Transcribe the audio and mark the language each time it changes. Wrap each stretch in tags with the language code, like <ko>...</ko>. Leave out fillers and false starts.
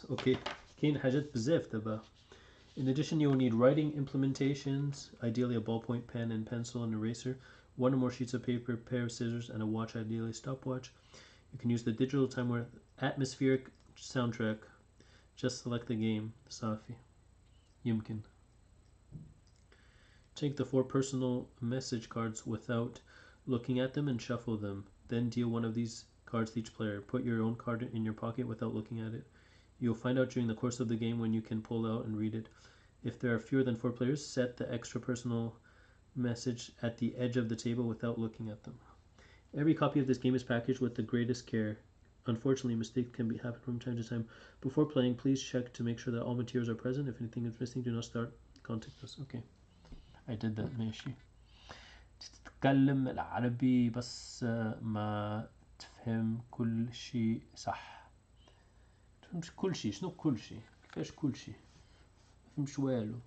<ar>اوكي كاين حاجات بزاف دابا.</ar> <en>In addition, you will need writing implementations, ideally a ballpoint pen and pencil and eraser, one or more sheets of paper, a pair of scissors, and a watch, ideally a stopwatch. You can use the digital timer atmospheric soundtrack. Just select the game.</en> <ar>Safi. Yumkin.</ar> <en>Take the 4 personal message cards without looking at them and shuffle them. Then deal one of these cards to each player. Put your own card in your pocket without looking at it. You'll find out during the course of the game when you can pull out and read it. If there are fewer than 4 players, set the extra personal message at the edge of the table without looking at them. Every copy of this game is packaged with the greatest care. Unfortunately, mistakes can happen from time to time. Before playing, please check to make sure that all materials are present. If anything is missing, do not start. Contact us. Okay. I did that ماشي.</en> <ar>تتكلم العربي بس ما تفهم كل شيء صح. تفهمش كل شيء. شنو كل شيء؟ كيفاش كل شيء؟ مفهمش والو.</ar>